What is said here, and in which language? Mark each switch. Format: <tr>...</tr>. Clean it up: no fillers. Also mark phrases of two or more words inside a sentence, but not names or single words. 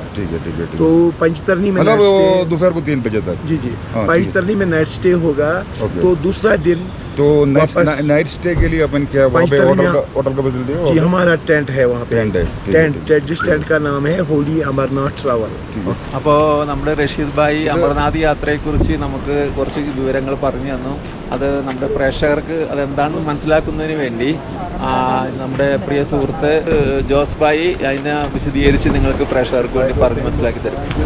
<hi>ठीक है, ठीक है, ठीक है। तो पंचतरणी में मतलब दोपहर को 3 बजे तक? जी जी, पंचतरणी में</hi> <en>night stay</en> <hi>होगा। तो दूसरा दिन तो</hi> <en>night stay</en> <hi>के लिए अपन क्या वहाँ पे होटल का फैसिलिटी है? जी, हमारा टेंट है वहाँ पे। टेंट जिस टेंट का नाम है होली अमरनाथ ट्रैवल।</hi> <ml>അപ്പോൾ നമ്മുടെ റഷീദ് ഭായി അമർനാഥ് യാത്രയെക്കുറിച്ച് നമുക്ക് കുറച്ച് വിവരങ്ങൾ പറഞ്ഞു തന്നു. അത് നമ്മുടെ പ്രേക്ഷകർക്ക് അതെന്താണെന്ന് മനസ്സിലാക്കുന്നതിന് വേണ്ടി നമ്മുടെ പ്രിയ സുഹൃത്ത് ജോസ് ഭായി അതിനെ വിശദീകരിച്ച് നിങ്ങൾക്ക് പ്രേക്ഷകർക്ക് വേണ്ടി പറഞ്ഞ് മനസ്സിലാക്കി തരും.</ml>